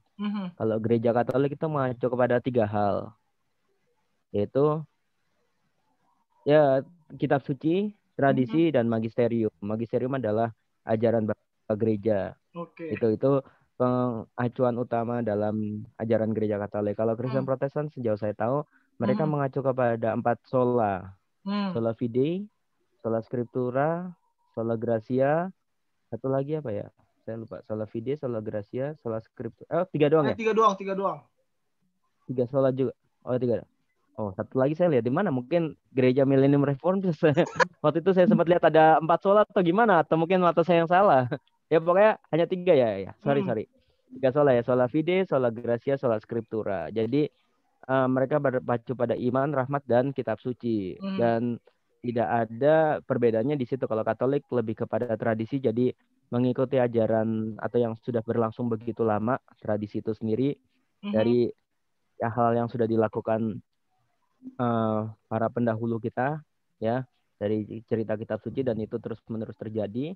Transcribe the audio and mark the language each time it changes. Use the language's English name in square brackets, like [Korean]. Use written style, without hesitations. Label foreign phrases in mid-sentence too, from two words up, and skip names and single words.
[Indonesian] Kalau gereja Katolik itu mengacu kepada 3 hal, yaitu ya kitab suci, tradisi, dan magisterium. Magisterium adalah ajaran gereja. Itu pengacuan utama dalam ajaran gereja Katolik. Kalau Kristen Protestan sejauh saya tahu mereka mengacu kepada 4 sola. [Latin] Sola fide, sola scriptura, sola gratia, [Indonesian] satu lagi apa ya? Saya lupa. [Latin] Sola fide, sola gratia, sola scriptura. [Indonesian] 3 doang ya? 3 doang. 3 sola juga. Oh, 3. Oh, satu lagi saya lihat di mana? Mungkin gereja Millennium Reform. Waktu itu saya sempat lihat ada 4 sola atau gimana? Atau mungkin mata saya yang salah. Ya pokoknya hanya 3 ya. Sorry. 3 sola ya. [Latin] Sola fide, sola gratia, sola scriptura. [Indonesian] Jadi mereka berpacu pada iman, rahmat, dan kitab suci. Dan tidak ada perbedaannya di situ. Kalau Katolik lebih kepada tradisi, jadi mengikuti ajaran atau yang sudah berlangsung begitu lama, tradisi itu sendiri dari hal yang sudah dilakukan para pendahulu kita, ya, dari cerita kitab suci, dan itu terus menerus terjadi.